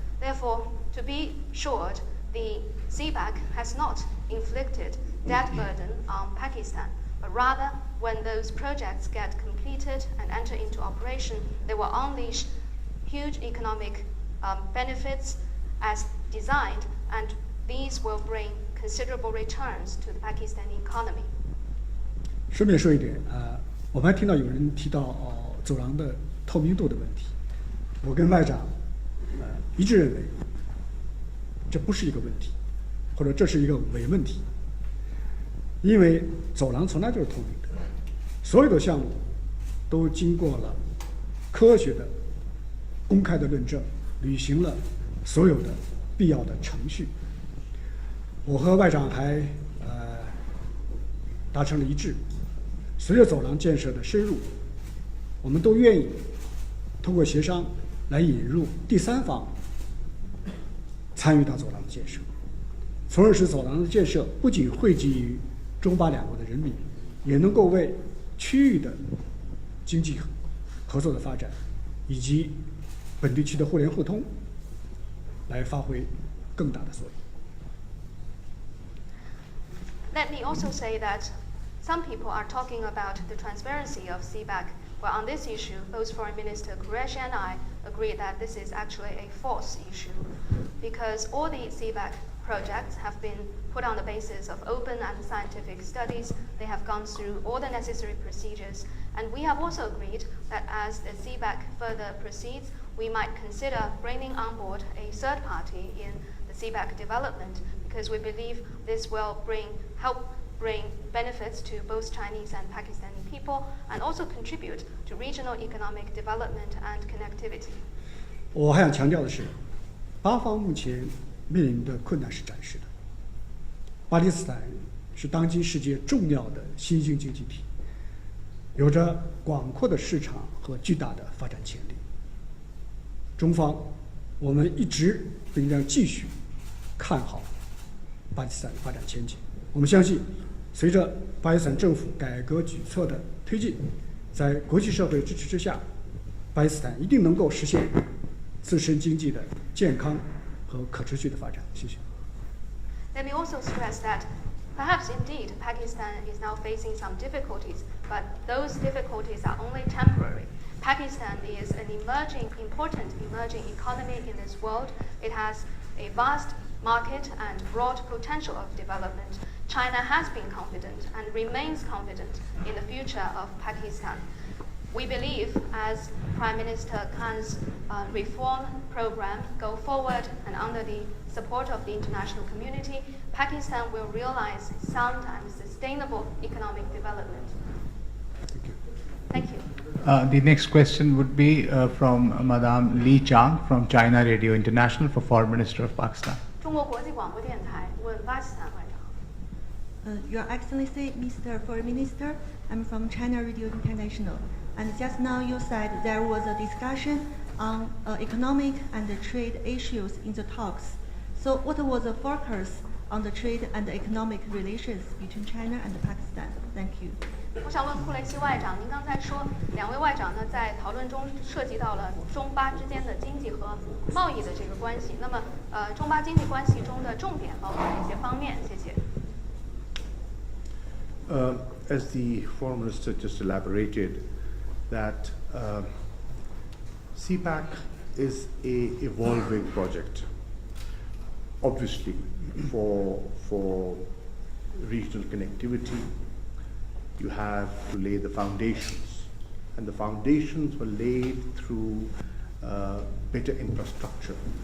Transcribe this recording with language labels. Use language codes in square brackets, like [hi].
[en] Therefore, to be short, the CPEC has not inflicted debt burden on Pakistan, but rather when those projects get completed and enter into operation, they will unleash huge economic benefits as designed, and these will bring considerable returns to the Pakistani economy. [zh] 顺便说一点我们还听到有人提到走廊的透明度的问题。我跟外长一致认为，这不是一个问题，或者这是一个伪问题。因为走廊从来就是透明的，所有的项目都经过了科学的、公开的论证，履行了所有的必要的程序。我和外长还达成了一致，随着走廊建设的深入，我们都愿意通过协商来引入第三方参与到走廊的建设，从而使走廊的建设不仅惠及于中巴两国的人民，也能够为区域的经济合作的发展以及本地区的互联互通来发挥更大的作用。 [en] Let me also say that some people are talking about the transparency of CPEC. Well, on this issue, both Foreign Minister Qureshi and I agree that this is actually a false issue, because all the CPEC projects have been put on the basis of open and scientific studies. They have gone through all the necessary procedures, and we have also agreed that as the CPEC further proceeds, we might consider bringing on board a third party in the CPEC development, because we believe this will help bring benefits to both Chinese and Pakistani people, and also contribute to regional economic development and connectivity. [zh] 我还想强调的是，巴方目前面临的困难是暂时的。巴基斯坦是当今世界重要的新兴经济体，有着广阔的市场和巨大的发展潜力。中方，我们一直并将继续看好巴基斯坦的发展前景。我们相信，随着巴基斯坦政府改革举措的推进，在国际社会支持之下，巴基斯坦一定能够实现自身经济的健康和可持续的发展。谢谢。 [en] Let me also stress that Perhaps indeed Pakistan is now facing some difficulties, but those difficulties are only temporary. Pakistan is an important emerging economy in this world. It has a vast market and broad potential of development. China has been confident and remains confident in the future of Pakistan. We believe as Prime Minister Khan's reform program go forward and under the support of the international community, Pakistan will realize sound and sustainable economic development. Thank you. The next question would be from Madame Li Chang from China Radio International for Foreign Minister of Pakistan. [zh] 中国国际广播电台问巴基斯坦外长。 [en] Your Excellency, Mr. Foreign Minister, I'm from China Radio International. And just now you said there was a discussion on economic and trade issues in the talks. So what was the focus on the trade and economic relations between China and Pakistan? Thank you. [zh] 我想问库雷西外长，您刚才说两位外长呢在讨论中涉及到了中巴之间的经济和贸易的这个关系。那么，中巴经济关系中的重点包括哪些方面？谢谢。 [en] As the Foreign Minister just elaborated, that CPEC is a evolving project. Obviously, for regional connectivity, you have to lay the foundations, and the foundations were laid through better infrastructure.